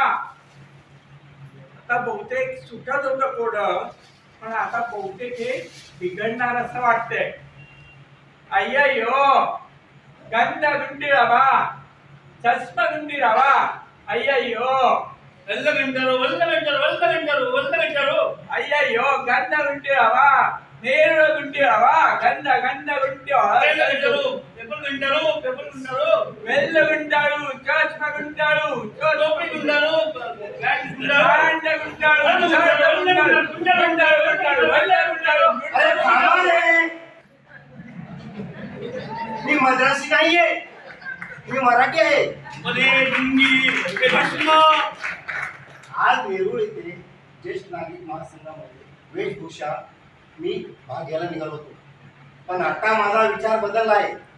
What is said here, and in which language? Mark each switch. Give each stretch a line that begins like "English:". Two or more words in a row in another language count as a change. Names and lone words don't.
Marathi: आता बहुतेक सुटत होतं कोड, पण आता बहुतेक हे बिघडणार असं वाटतंय. अय्यो गंध गुंडी रावा, चष्मा गुंडी रावा. अय्यो वल्ल गंटाळू
Telugu: అయ్యయ్యో గంధ గుంటిరావా, నేరుడు గుంటిరావా, గంధ గంధ గుంటిరావా, వెల్లు గుంటాడు, చోష్మ గుంటాడు, చోష్మ గుంటాడు, గాండ గుంటాడు, చోట గుంటాడు, గుంటాడు గుంటాడు, వెల్ల గుంటాడు,
Marathi: अरे थांबा रे. मी मद्रासी नाहीये, मी मराठी आहे. आज वेरूळ येथे ज्येष्ठ नागरिक महासंघामध्ये वेशभूषा मी भाग घ्यायला निघालो होतो, पण आता माझा विचार बदलला आहे.